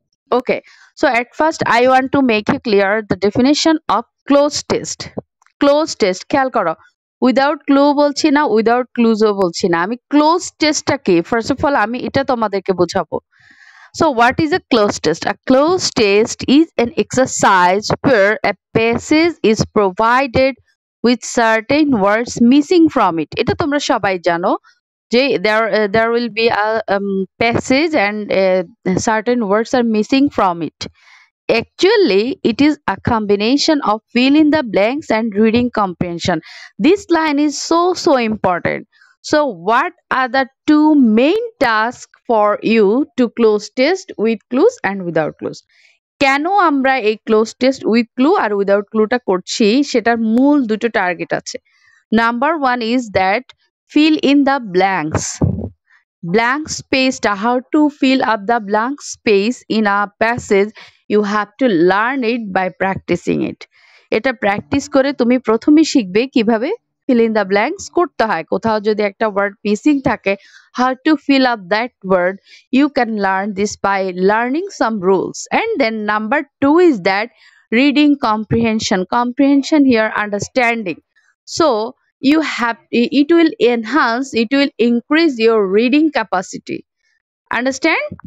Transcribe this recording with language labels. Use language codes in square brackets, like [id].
[en] Okay, so at first I want to make you clear the definition of cloze test. [bn] Cloze test, খেয়াল করো, without clue বলছি না, without ক্লুজও বলছি না, আমি ক্লোজ টেস্টটা কি ফার্স্ট অফ অল আমি এটা তোমাদেরকে বোঝাবো। [en] So what is a cloze test? A cloze test is an exercise where a passage is provided with certain words missing from it. [bn] এটা তোমরা সবাই জানো যে [en] there will be a passage and certain words are missing from it. Actually, it is a combination of fill in the blanks and reading comprehension. This line is so important. So, what are the two main tasks for you to close test with clues and without clues? [bn] কেন আমরা এই cloze test with clue আর without ক্লুটা করছি সেটার মূল দুটো target আছে। [en] Number one is that fill in the blanks. Blank space, how to fill up the blank space in a passage, you have to learn it by practicing it. [bn] এটা practice করে তুমি প্রথমে শিখবে কিভাবে [en] fill in the blanks [bn] করতে হয়। কোথাও যদি একটা ওয়ার্ড মিসিং থাকে, [en] how to fill up that word, you can learn this by learning some rules. And then number two is that reading comprehension. Comprehension here, understanding. So you have, it will enhance, it will increase your reading capacity. Understand?